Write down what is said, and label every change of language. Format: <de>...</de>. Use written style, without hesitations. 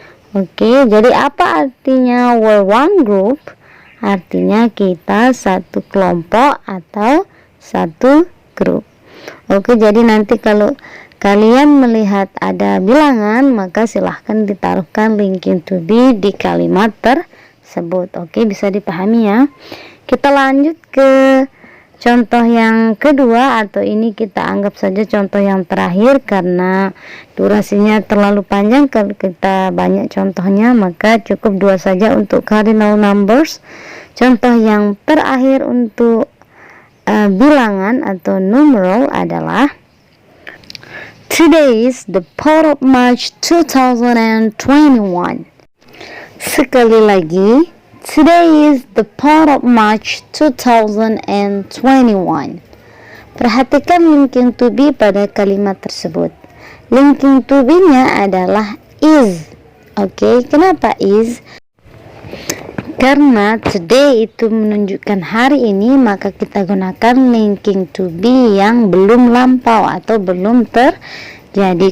<id>Oke, jadi apa artinya</id> <en>were one group?</en> <id>Artinya kita satu kelompok atau satu grup. Oke, jadi nanti kalau kalian melihat ada bilangan, maka silahkan ditaruhkan linking to be di kalimat tersebut. Oke, bisa dipahami ya. Kita lanjut ke contoh yang kedua, atau ini kita anggap saja contoh yang terakhir karena durasinya terlalu panjang. Kalau kita banyak contohnya maka cukup dua saja untuk cardinal numbers. Contoh yang terakhir untuk bilangan atau numeral adalah</id> <en>Today is the 4th of March 2021.</en> <id>Sekali lagi,</id> <en>today is the 4th of March 2021.</en> <id>Perhatikan linking to be pada kalimat tersebut. Linking to be-nya adalah is. Oke, kenapa is? Karena today itu menunjukkan hari ini, maka kita gunakan linking to be yang belum lampau atau belum terjadi.</id>